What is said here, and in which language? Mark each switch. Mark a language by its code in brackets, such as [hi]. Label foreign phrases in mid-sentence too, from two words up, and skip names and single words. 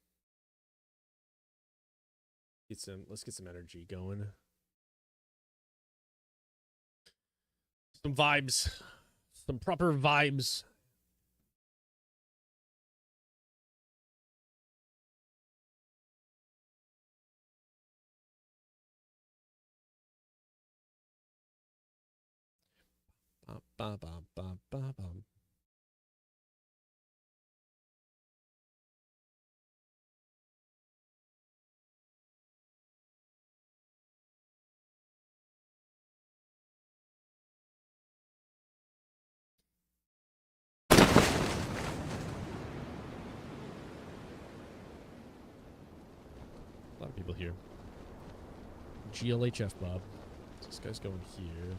[en] Let's get some energy going. Some vibes. Some proper vibes. Ba, ba, ba, ba, ba. A lot of people here. GLHF, Bob. This guy's going here.